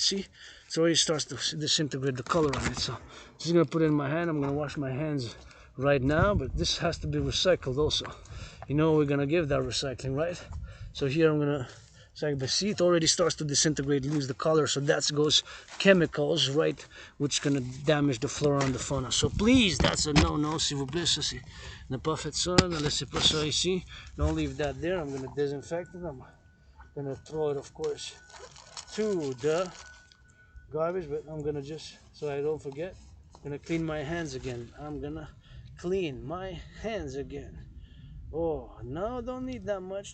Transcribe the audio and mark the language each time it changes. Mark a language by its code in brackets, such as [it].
[en] See, it already starts to disintegrate the color on it. So I'm just gonna put it in my hand. I'm gonna wash my hands right now, but this has to be recycled also. You know, we're gonna give that recycling, right? So here I'm gonna. But see, it already starts to disintegrate, lose the color, so that goes chemicals, right, which gonna damage the flora and the fauna. So please, that's a no, [fr] s'il vous plaît, ça c'est ne pas faire ça, ne laissez pas ça ici. [en] Don't leave that there. I'm gonna disinfect it. I'm gonna throw it, of course, to the garbage, but I'm gonna just, so I don't forget, Gonna clean my hands again. I'm gonna clean my hands again. Oh, no, don't need that much.